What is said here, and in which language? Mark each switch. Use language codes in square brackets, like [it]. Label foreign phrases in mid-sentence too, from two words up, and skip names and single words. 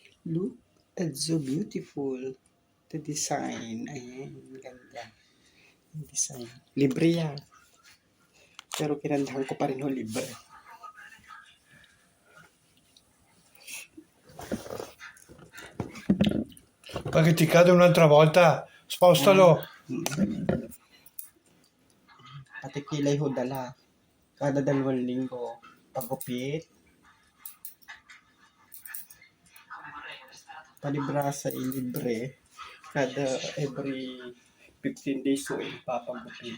[en] Look, it's so beautiful. The design. [tl] Ayan, ganda. Yung design. Libre yan. Pero kinandahan ko pa rin ho libre. [it] Perché ti cade un'altra volta, spostalo. [tl] Pati kilay ho dala. Kada 2 linggo. Pagupit. Palibrasa libre. Kada [en] every 15 days [tl] ho ipapagupit.